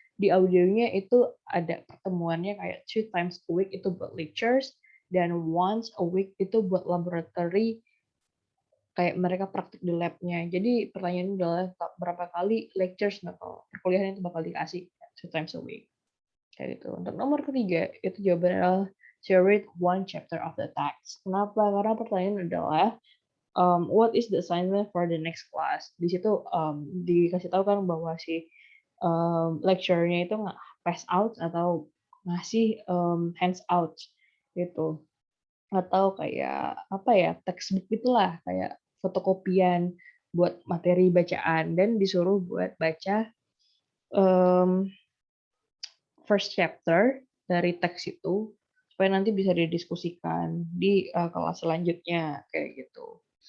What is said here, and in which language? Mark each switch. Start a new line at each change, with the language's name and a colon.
Indonesian: Di audionya itu ada pertemuannya kayak
English: 2 times a week
Indonesian: itu buat lectures, dan
English: once a week
Indonesian: itu buat laboratory, kayak mereka praktik di lab-nya. Jadi pertanyaannya adalah berapa kali lectures bakal perkuliahan itu bakal dikasih
English: 2 times a week.
Indonesian: Kayak gitu. Untuk nomor ketiga, itu jawabannya adalah
English: to read one chapter of the text.
Indonesian: Kenapa? Karena pertanyaan adalah
English: what is the assignment for the next class?
Indonesian: Di situ dikasih tahu kan bahwa si lecturer-nya itu
English: pass out
Indonesian: atau ngasih hands out gitu. Atau kayak apa ya, textbook itulah, kayak fotokopian buat materi bacaan dan disuruh buat baca um,
English: first chapter
Indonesian: dari teks itu supaya nanti bisa didiskusikan di kelas selanjutnya kayak gitu.